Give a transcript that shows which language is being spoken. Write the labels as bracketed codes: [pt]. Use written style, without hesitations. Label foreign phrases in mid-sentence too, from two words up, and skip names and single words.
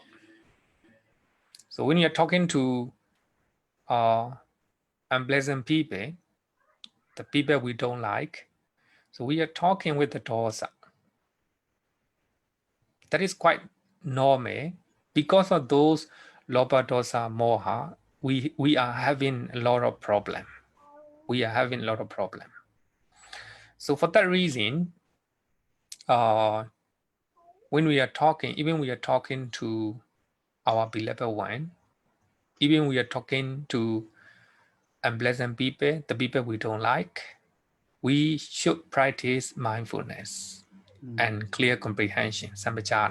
[en] So when you're talking to unpleasant people, the people we don't like, so we are talking with the dosa. That is quite normal. Because of those [pi] lobha, dosa, moha, [en] we are having a lot of problem. We are having a lot of problem. So for that reason, when we are talking, even we are talking to our beloved one, even we are talking to unpleasant people, the people we don't like, we should practice mindfulness and clear comprehension, sampajana.